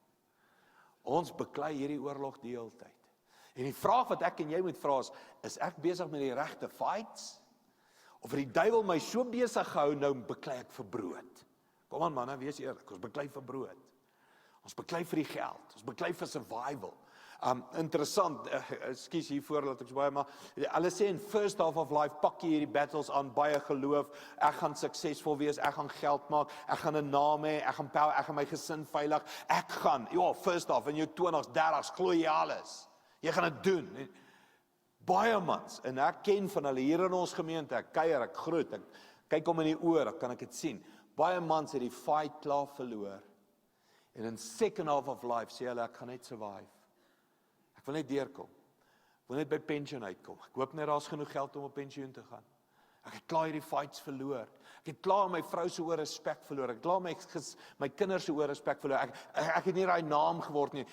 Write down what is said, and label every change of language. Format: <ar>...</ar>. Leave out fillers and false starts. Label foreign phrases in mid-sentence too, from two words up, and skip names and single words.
<af>Ons beklei hierdie oorlog die hele tyd. En die vraag wat ek en jy moet vra is ek besig met die regte fights? Of het die duiwel my so besig gehou, nou beklei ek vir brood? Kom aan manne, wees eerlik, ons beklei vir brood. Ons beklei vir die geld, ons beklei vir survival. Interessant, ekskuus hiervoor dat ek so baie, maar hulle sê in</af> <en>first half of life,</en> <af>pak jy hierdie battles aan, baie geloof, ek gaan suksesvol wees, ek gaan geld maak, ek gaan 'n naam hê, ek gaan power, ek gaan my gesin veilig, ek gaan,</af> <en>first half,</en> <af>in jou 20s, 30s, glo jy alles. Jy gaan dit doen. Baie mans, en ek ken van hulle hier in ons gemeente, ek kuier, ek groet, ek kyk om in die oor, ek kan ek dit sien. Baie mans het die fight klaar verloor. En in</af> <en>second half of life</en> <af>sê hulle, ek gaan net survive. Ek wil net deurkom. Ek wil net by pensioen uitkom. Ek hoop net daar's genoeg geld om op pensioen te gaan. Ek het klaar hierdie fights verloor. Ek het klaar my vrou se oor respek verloor. Ek het klaar my kinders se oor respek verloor. Ek het nie daai naam geword nie.</af>